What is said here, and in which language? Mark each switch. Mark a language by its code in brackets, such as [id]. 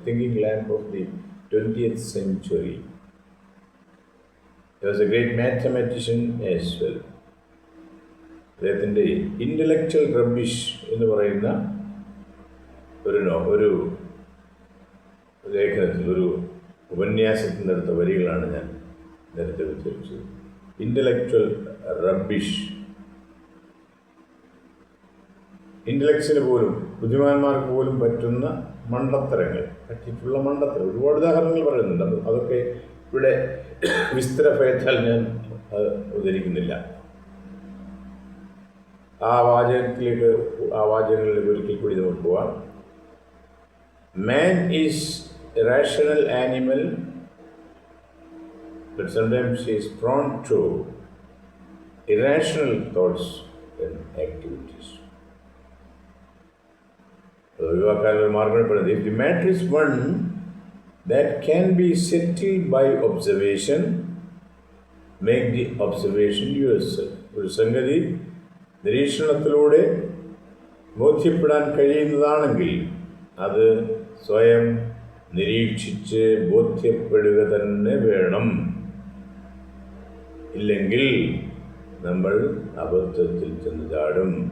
[en] Thinking lamp of the 20th century. He was a great mathematician as well. [ml] അദ്ദേഹത്തിൻ്റെ intellectual rubbish എന്ന് പറയുന്ന ഒരു ലേഖനത്തിൽ, ഒരു ഉപന്യാസത്തിൻ്റെ അടുത്ത വരികളാണ് ഞാൻ നേരത്തെ ഉച്ചരിച്ചത്. [en] Intellectual rubbish. [ml] ഇൻ്റലക്ച്വല് പോലും ബുദ്ധിമാന്മാർക്ക് പോലും പറ്റുന്ന മണ്ടത്തരങ്ങൾ പറ്റിയിട്ടുള്ള മണ്ടത്തരം ഒരുപാട് ഉദാഹരണങ്ങൾ പറയുന്നുണ്ട്. അതൊക്കെ ഇവിടെ വിസ്തര ഭയത്താൽ ഞാൻ അത് ഉദ്ധരിക്കുന്നില്ല. ആ വാചകങ്ങളിലേക്ക് ഒരിക്കൽ കൂടി നമുക്ക് പോവാം. [en] Man is a rational animal, but sometimes he is prone to irrational thoughts and activities. [ml] ഒഴിവാക്കാനുള്ള മാർഗം പറയുന്നത്, [en] if the matter is one that can be settled by observation, make the observation yourself. [ml] ഒരു സംഗതി നിരീക്ഷണത്തിലൂടെ ബോധ്യപ്പെടാൻ കഴിയുന്നതാണെങ്കിൽ അത് സ്വയം നിരീക്ഷിച്ച് ബോധ്യപ്പെടുക തന്നെ വേണം. ഇല്ലെങ്കിൽ നമ്മൾ അബദ്ധത്തിൽ ചെന്ന് ചാടും.